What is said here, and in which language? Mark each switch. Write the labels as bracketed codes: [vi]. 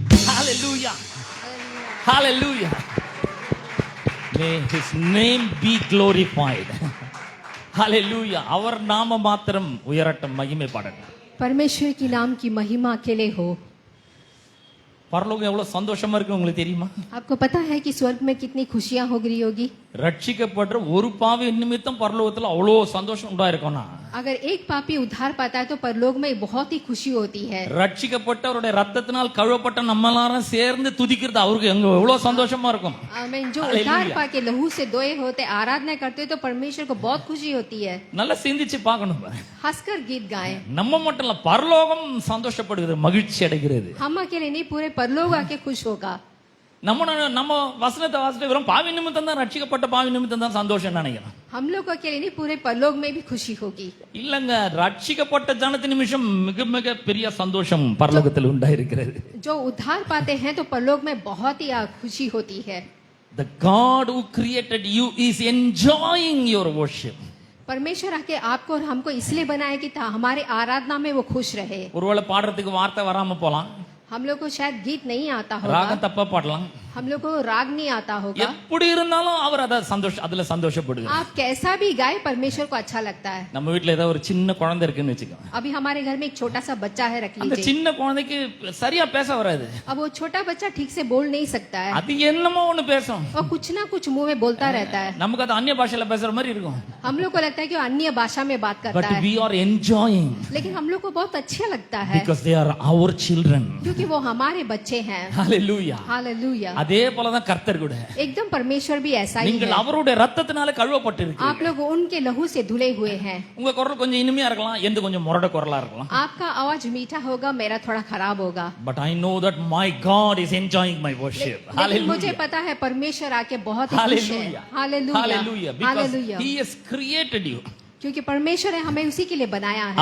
[en] Hallelujah. Hallelujah. May his name be glorified. Hallelujah. [ta] அவர் நாம மாத்திரம் உயரட்டும், மகிமை பாடட்டும். [hi] परमेश्वर की नाम की महिमा अकेले हो. [ta] பரலோகம் எவ்வளவு சந்தோஷமா இருக்கு உங்களுக்கு தெரியுமா? [hi] आपको पता है कि स्वर्ग में कितनी खुशियां हो गई होगी? [ta] ரட்சிக்கப்படுற ஒரு பாவி நிமித்தம் பரலோகத்துல அவ்வளோ சந்தோஷம் உண்டாயிருக்கும்னா, [hi] अगर एक पापी उद्धार पाता है तो परलोक में बहुत ही खुशी होती है. [ta] ரட்சிக்கப்பட்டவருடைய ரத்தத்தினால் கழுவப்பட்ட நம்ம எல்லாரும் சேர்ந்து துதிக்கிறது அவருக்கு எவ்வளவு சந்தோஷமா இருக்கும். [hi] आमीन. जो उद्धार पाके लहू से धोए होते आराधना करते तो परमेश्वर को बहुत खुशी होती है. [ta] நல்லா சிந்திச்சு பார்க்கணும். [hi] हंसकर गीत गाएं. [ta] நம்ம மட்டும் இல்ல, பரலோகம் சந்தோஷப்படுகிறது, மகிழ்ச்சி அடைகிறது. [hi] हम अकेले नहीं, पूरे परलोक आके खुश होगा. [ta] நம்ம வசனத்தை வாசிட்டு வெறும் பாவி நிமித்தம் தான், ரட்சிக்கப்பட்ட பாவி நிமித்தம் தான் சந்தோஷம் நினைக்கிறோம். [hi] हम लोग अकेले नहीं, पूरे परलोक में भी खुशी होगी. [ta] இல்லங்க, ரட்சிக்கப்பட்ட ஜனத்தின் நிமிஷம் மிக மிக பெரிய சந்தோஷம் பரலோகத்தில் உண்டாயிருக்கிறது. [hi] जो उद्धार पाते हैं तो परलोक में बहुत ही खुशी होती है. [en] The God who created you is enjoying your worship. [hi] परमेश्वर आके आपको और हमको इसलिए बनाया कि हमारे आराधना में वो खुश रहे. [ta] ஒருவேளை பாடுறதுக்கு வார்த்தை வராம போலாம், [hi] हम लोग को शायद गीत नहीं आता होगा, [ta] ராகம் தப்பா பாடலாம், [hi] हम लोग को राग नहीं आता होगा. [ta] எப்படி இருந்தாலும் அவர் அதுல சந்தோஷப்படுகிறார். [hi] आप कैसा भी गाए परमेश्वर को अच्छा लगता है. [ta] நம்ம வீட்ல ஏதாவது ஒரு சின்ன குழந்தை இருக்குன்னு வெச்சுக்கோங்க. [hi] अभी हमारे घर में एक छोटा सा बच्चा है, रख [ta] அந்த [hi] लीजिए. [ta] சின்ன குழந்தைக்கு சரியா பேச வராது. [hi] अब वो छोटा बच्चा ठीक से बोल नहीं सकता है, [ta] அது என்னமோ ஒண்ணு பேசும். [hi] वो कुछ ना कुछ मुंह में बोलता रहता है. [ta] நமக்கு அது அந்நிய பாஷையில பேசுற மாதிரி இருக்கும். [hi] हम लोग को लगता है कि वो अन्य भाषा में बात [en] But [hi] करता है, [en] we are enjoying [hi] लेकिन हम लोग को बहुत अच्छा लगता है [en] because they are our children. [hi] क्योंकि वो हमारे बच्चे हैं. [en] Hallelujah. [hi] हालेलुया. [ta] அதே போலதான் கர்த்தர் கூட. [hi] एकदम परमेश्वर भी ऐसा ही [ta] நீங்கள் [hi] है. [ta] அவருடைய ரத்தத்தினால கழுவப்பட்டிருக்கீங்க. [hi] आप लोग उनके लहू से धुले हुए हैं. [ta] உங்க குரல் கொஞ்சம் இனிமையா இருக்கலாம், எந்த கொஞ்சம் முரட குரலா இருக்கலாம். [hi] आपका आवाज मीठा होगा, मेरा थोड़ा खराब होगा. [en] But I know that my God is enjoying my worship. [hi] लेकिन मुझे पता है परमेश्वर आके बहुत ही खुश है. [en] Hallelujah. [hi] Hallelujah. [en] Hallelujah. Because [hi] hallelujah. [en] he has created you. [hi] क्योंकि परमेश्वर है हमें उसी के लिए बनाया है.